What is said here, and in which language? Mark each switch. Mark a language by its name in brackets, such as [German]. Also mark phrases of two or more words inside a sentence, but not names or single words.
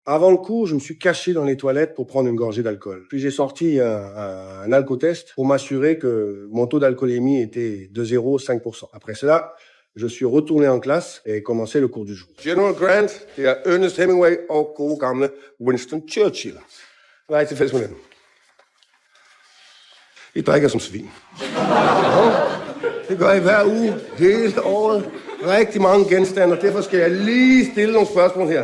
[French] Avant le cours, je me suis caché dans les toilettes pour prendre une gorgée d'alcool. Puis j'ai sorti un alcotest pour m'assurer que mon taux d'alcoolémie était de 0,5%. Après cela, je suis retourné en classe et commencé le cours du jour. [Danish] General Grant, det er Ernest Hemingway og gode gamle Winston Churchill. Hvad er I tilfælles med dem? I drikker som svin. Det gør I hver uge, hele året. Rigtig mange genstande, og derfor skal jeg lige stille nogle spørgsmål her.